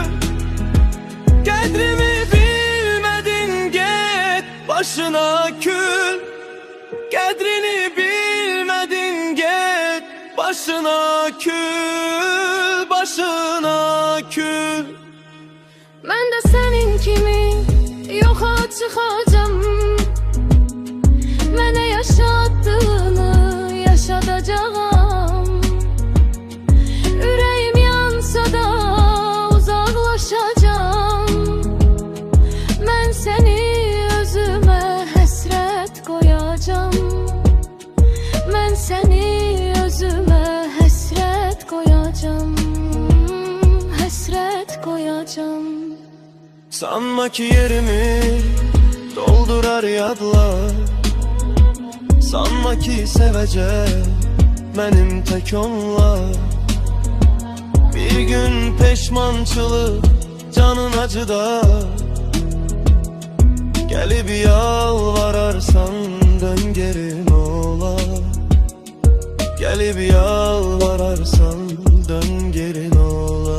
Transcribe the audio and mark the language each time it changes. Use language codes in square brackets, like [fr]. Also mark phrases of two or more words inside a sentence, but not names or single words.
[tr] Kadrimi bilmedin git başına kül. Kadrini bilmedin git başına kül, başına kül. [az] Ben de senin kimi yoxa çıxacam. Mənə yaşattığını yaşadacağım. Ürəyim yansa da uzaqlaşacağım. Mən səni özümə həsrət qoyacağım. Mən səni özümə həsrət qoyacağım. Həsrət qoyacağım. Sanma ki yerimi doldurar yadlar. [tr] Sanma ki sevecek benim tek onlar. Bir gün peşmançılık canın acıda. Gelip yalvararsan dön geri ne ola. Gelip yalvararsan dön geri ne ola.